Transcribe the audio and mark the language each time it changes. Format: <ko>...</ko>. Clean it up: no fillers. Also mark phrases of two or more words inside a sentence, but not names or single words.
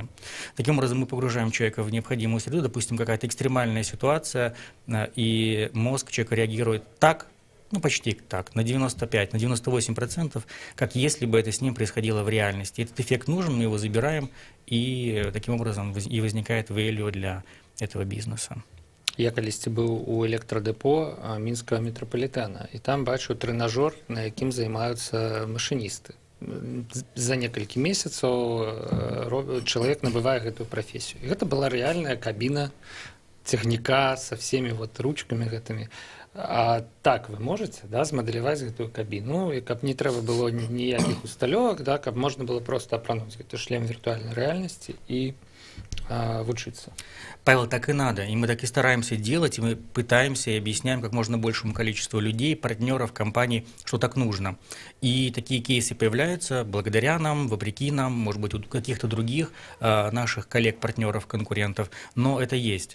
<ru>Таким образом, мы погружаем человека в необходимую среду, допустим, какая-то экстремальная ситуация, и мозг человека реагирует так, ну почти так, на 95, на 98%, как если бы это с ним происходило в реальности. Этот эффект нужен, мы его забираем, и таким образом и возникает value для этого бизнеса.</ru> <be>Я калісьці быў у электрадэпо мінскага метрапалітэна, і там бачыў трэнажор, на якім займаюцца машыністы. За некалькі месяцаў чалавек набывае гэтую прафесію. І гэта была рэальная кабіна цягніка</be> <ru>со всеми вот ручками</ru> <be>гэтымі.</be> <ru>А так вы можете,</ru> <be>да, змадэляваць гэтую кабіну, і каб не трэба было ніякіх усталёвак, да, каб можна было просто апрануць гэты шлем віртуальнай рэальнасці і учиться.</be> <ru>Павел, так и надо. И мы так и стараемся делать, и мы пытаемся и объясняем как можно большему количеству людей, партнеров, компаний, что так нужно. И такие кейсы появляются благодаря нам, вопреки нам, может быть, у каких-то других наших коллег, партнеров, конкурентов, но это есть.</ru>